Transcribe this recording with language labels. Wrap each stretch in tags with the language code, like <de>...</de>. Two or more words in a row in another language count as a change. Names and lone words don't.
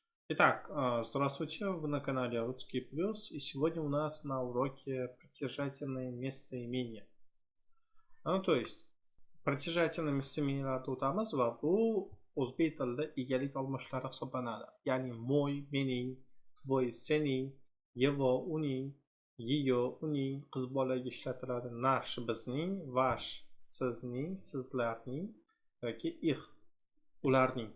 <ru>Итак, здравствуйте, вы на канале Русский Плюс, и сегодня у нас на уроке притяжательные местоимения. То есть, притяжательные</ru> <uz>местоимениyalarni o'tamiz va bu o'zbek tilida egalik olmoshlari hisoblanadi. Ya'ni mo'y, mening, tvoy, sening, yevo, uning, yiyo, uning qiz bolaga ishlatiladi. Nash bizning, vash sizning, sizlarning yoki ih ularning.</uz>